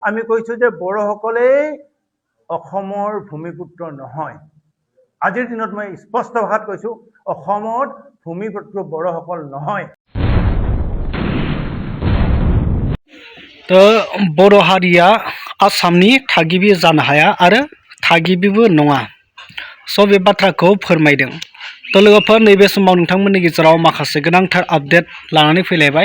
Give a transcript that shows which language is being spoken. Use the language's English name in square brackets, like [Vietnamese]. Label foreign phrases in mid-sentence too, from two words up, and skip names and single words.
[Assamese] আমি কৈছোঁ যে বড়োসকলেই অসমৰ ভূমিপুত্ৰ নহয়। আজিৰ দিনত মই স্পষ্ট ভাষাত কৈছোঁ, অসমত ভূমিপুত্ৰ বড়োসকল নহয়। [Bodo] बर' हारिया आसामनि थागिबि जानो हाया आरो थागिबिबो नङा। स' बे बाथ्राखौ फोरमायदों। लोगोफोर नैबे समाव नोंथांमोननि गेजेराव माखासे गोनांथार आपडेट लानानै फैलायबाय।